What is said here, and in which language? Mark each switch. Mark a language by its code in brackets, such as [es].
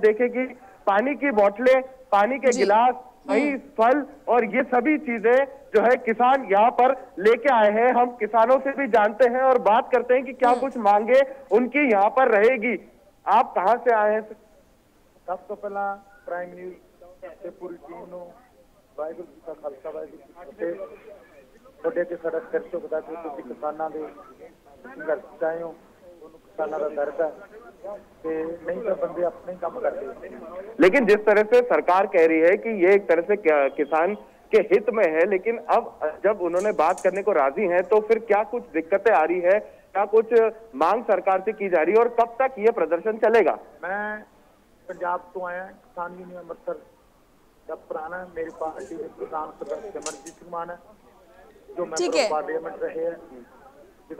[hi] देखें कि पानी की बोतलें, पानी के गिलास, वही फल और ये सभी चीजें जो है किसान यहाँ पर लेके आए हैं। हम किसानों से भी जानते हैं और बात करते हैं कि क्या कुछ मांगे उनकी यहाँ पर रहेगी। आप कहाँ से आए हैं? सब तो पहला प्राइम न्यूज पूरी टीम नो वाहिगुरू जी का खालसा वाहिगुरू जी की फतेह। [pa] ਤੁਹਾਡੇ ਤੇ ਸਾਡਾ ਸਿਰ ਝੁਕਦਾ ਕਿ ਤੁਸੀਂ ਕਿਸਾਨਾਂ ਦੇ ਸੰਘਰਸ਼ ਚਾਹੇ ਹੋ, ਉਹਨੂੰ ਕਿਸਾਨਾਂ ਦਾ ਦਰਦ ਹੈ ਤੇ ਨਹੀਂ ਤਾਂ ਬੰਦੇ ਆਪਣੇ ਕੰਮ ਕਰਦੇ। [hi] लेकिन जिस तरह से सरकार कह रही है कि ये एक तरह से किसान के हित में है, लेकिन अब जब उन्होंने बात करने को राजी हैं तो फिर क्या कुछ दिक्कतें आ रही है, क्या कुछ मांग सरकार से की जा रही है और कब तक ये प्रदर्शन चलेगा? मैं पंजाब तो आया, किसान यूनियन अमृतसर का पुराना, मेरी पार्टी में किसान सदस्य सिमरजीत सिंह मान है जो मेंबर पार्लियामेंट रहे हैं।